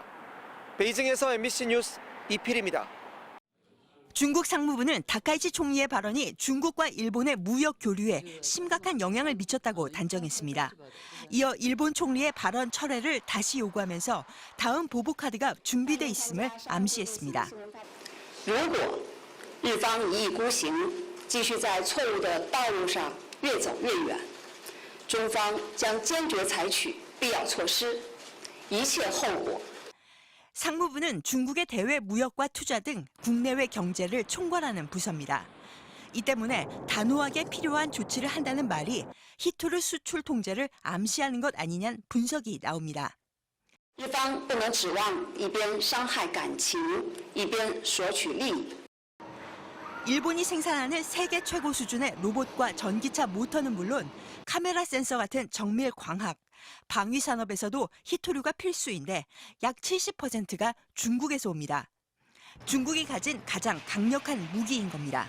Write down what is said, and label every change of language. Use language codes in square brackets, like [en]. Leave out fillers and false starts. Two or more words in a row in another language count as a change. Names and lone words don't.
[ko] 베이징에서 MBC 뉴스 이필입니다. 중국 상무부는 다카이치 총리의 발언이 중국과 일본의 무역 교류에 심각한 영향을 미쳤다고 단정했습니다. 이어 일본 총리의 발언 철회를 다시 요구하면서 다음 보복 카드가 준비돼 있음을 암시했습니다. [zh] 如果日方一意孤行，继续在错误的道路上越走越远，中方将坚决采取必要措施，一切后果。 [ko] 상무부는 중국의 대외 무역과 투자 등 국내외 경제를 총괄하는 부서입니다. 이 때문에 단호하게 필요한 조치를 한다는 말이 히토류 수출 통제를 암시하는 것 아니냐는 분석이 나옵니다. [zh] 日方不能指望一边伤害感情，一边索取利益。 [ko] 일본이 생산하는 세계 최고 수준의 로봇과 전기차 모터는 물론 카메라 센서 같은 정밀 광학, 방위 산업에서도 히토류가 필수인데 약 70%가 중국에서 옵니다. 중국이 가진 가장 강력한 무기인 겁니다.